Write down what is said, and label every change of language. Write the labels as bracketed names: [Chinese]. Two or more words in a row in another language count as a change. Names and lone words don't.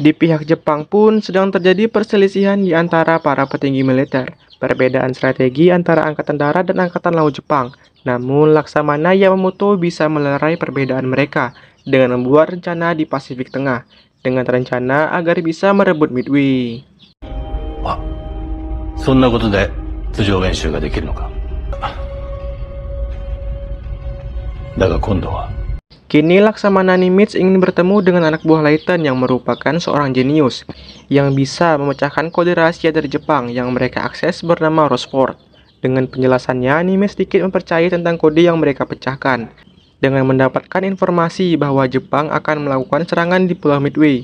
[Indonesian] Di pihak Jepang pun sedang terjadi perselisihan di antara para petinggi militer. Perbedaan strategi antara Angkatan Darat dan Angkatan Laut Jepang. Namun Laksamana Yamamoto bisa melerai perbedaan mereka dengan membuat rencana di Pasifik Tengah, dengan rencana agar bisa merebut Midway. [Japanese] そんなことで通常演習ができるのか。だが今度は [Indonesian] Kini Laksamana Nimitz ingin bertemu dengan anak buah Layton yang merupakan seorang jenius yang bisa memecahkan kode rahasia dari Jepang yang mereka akses bernama Rosford. Dengan penjelasannya, Nimitz sedikit mempercayai tentang kode yang mereka pecahkan dengan mendapatkan informasi bahwa Jepang akan melakukan serangan di Pulau Midway.